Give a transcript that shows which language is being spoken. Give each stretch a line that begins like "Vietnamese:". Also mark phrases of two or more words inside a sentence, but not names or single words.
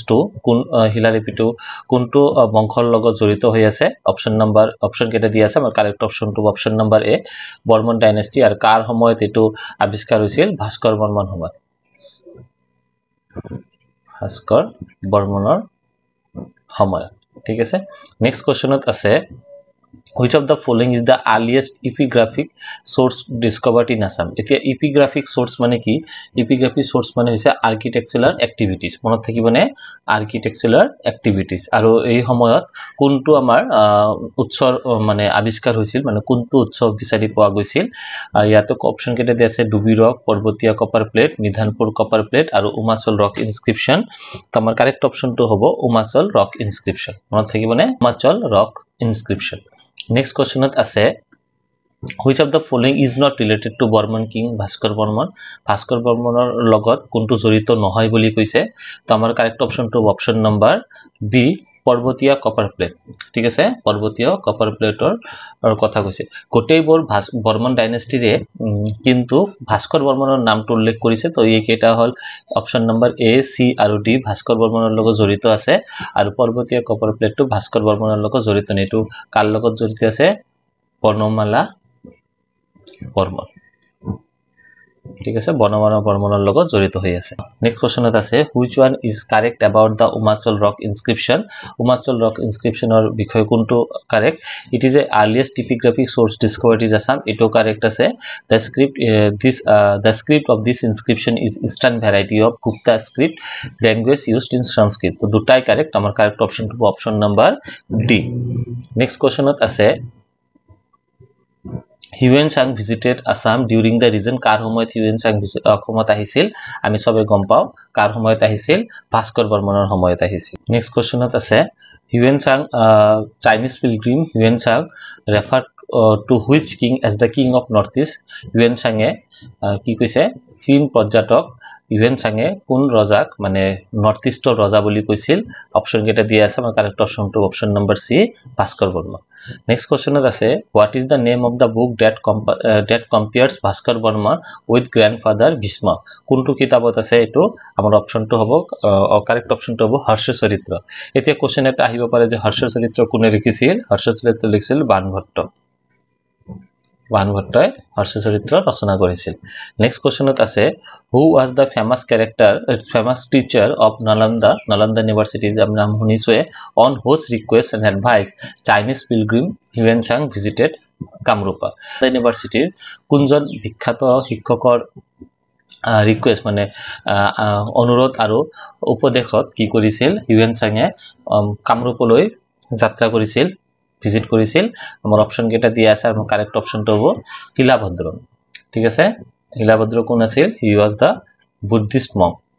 Assamese: টু কোন হিলাৰিপিটো কোনটো বংশৰ লগত জড়িত হৈ আছে অপশন কেটা দিয়া আছে আমাৰ
English: correct option option number A Burman dynasty
Assamese: আৰু কাৰ সময়ত এটো আৱিষ্কাৰ হৈছিল ভাস্কৰ বৰ্মন সময়ত ভাস্কৰ বৰ্মনৰ সময়ত ঠিক আছে
English: next question
Assamese: আছে
English: which of the following is the earliest epigraphic source discovered in Assam
Assamese: এতিয়া
English: epigraphic source
Assamese: মানে কি
English: epigraphic source
Assamese: মানে হৈছে
English: architectural activities
Assamese: মনত থাকিবনে
English: architectural activities
Assamese: আৰু এই সময়ত কোনটো আমাৰ উৎসৰ মানে আৱিষ্কাৰ হৈছিল মানে কোনটো উৎসৱ বিচাৰি পোৱা গৈছিল ইয়াতে অপচন কেটা দিয়া আছে ডুবি ৰক পৰ্বতীয়া
English: copper plate
Assamese: নিধানপুৰ
English: copper plate
Assamese: আৰু উমাচল
English: rock inscription
Assamese: তো আমাৰ
English: correct option
Assamese: হ'ব উমাচল
English: rock inscription
Assamese: মনত থাকিবনে উমাচল
English: rock inscription Next question
Assamese: আছে
English: which of the following is not related to Burman king
Assamese: ভাস্কৰ বৰ্মনৰ লগত কোনটো জড়িত নহয় বুলি কৈছে তো আমাৰ
English: correct option option number B
Assamese: পৰ্বতীয়া
English: copper plate
Assamese: ঠিক আছে পৰ্বতীয়
English: copper plate
Assamese: কথা কৈছে গোটেইবোৰ বৰ্মন ডাইনেষ্টিৰে কিন্তু ভাস্কৰ বৰ্মনৰ নামটো উল্লেখ কৰিছে তো এই কেটা হল
English: option number A C
Assamese: আৰু ডি ভাস্কৰ বৰ্মনৰ লগত জড়িত আছে আৰু পৰ্বতীয়
English: copper plate
Assamese: ভাস্কৰ বৰ্মনৰ লগত জড়িত নাই এটো কাৰ লগত জড়িত আছে বৰ্ণমালা বৰ্মন ঠিক আছে বৰ্ণমালা বৰ্মনৰ লগত জড়িত হৈ আছে
English: next question
Assamese: আছে
English: which one is correct about the Umachal rock inscription
Assamese: Umachal
English: rock inscriptionৰ
Assamese: বিষয় কোনটো
English: correct it is a earliest epigraphic source discovered in Assam
Assamese: এটো correct আছে
English: the script of this inscription is eastern variety of Gupta script language used in Sanskrit
Assamese: তো দুটাই
English: correct আমাৰ correct option টো option number D next কোৱেশ্চনত আছে Huyen Sang visited Assam during the region
Assamese: কাৰ সময়ত Huyen Sang অসমত আহিছিল আমি সবে গম পাও কাৰ সময়ত আহিছিল ভাস্কৰ বৰ্মনৰ সময়ত আহিছিল
English: next question
Assamese: আছে Huyen Sang
English: Chinese pilgrim
Assamese: Huyen Sang
English: referred to which king as the king of northeast Huyen Sang
Assamese: কি কৈছে চীন পৰ্যটক
English: Huyen Sang
Assamese: কোন ৰজাক মানে
English: north east
Assamese: ৰজা বুলি কৈছিল অপচন কেটা দিয়া আছে আমাৰ
English: correct option option number C
Assamese: ভাস্কৰ বৰ্মন
English: next question
Assamese: আছে
English: what is the name of the book that compares
Assamese: ভাস্কৰ বৰ্মন
English: with grandfather
Assamese: Bhishma কোনটো কিতাপত আছে এটো আমাৰ অপশনটো হ'ব
English: correct option
Assamese: হ'ব হৰ্ষ চৰিত্ৰ এতিয়া কোৱেশ্চন এটা আহিব পাৰে যে হৰ্ষ চৰিত্ৰ কোনে লিখিছিল হৰ্ষ চৰিত্ৰ লিখিছিল বাণভট্টই হৰ্ষ চৰিত্ৰ ৰচনা কৰিছিল
English: next question আছে who was the famous teacher of Nalanda University
Assamese: নাম শুনিছোৱে
English: on whose request and advice Chinese pilgrim Huyen Sang visited Kamrupa
Assamese: ইউনিভাৰ্সিটিৰ কোনজন বিখ্যাত শিক্ষকৰ ৰিকুৱেষ্ট মানে অনুৰোধ আৰু উপদেশত কি কৰিছিল Huyen Sang কামৰূপলৈ যাত্ৰা কৰিছিল ভিজিট কৰিছিল আমাৰ অপচন কেটা দিয়া আছে আৰু
English: correct option
Assamese: হ'ব হিলাভদ্ৰ ঠিক আছে হিলাভদ্ৰ কোন আছিল
English: he was the Buddhist monk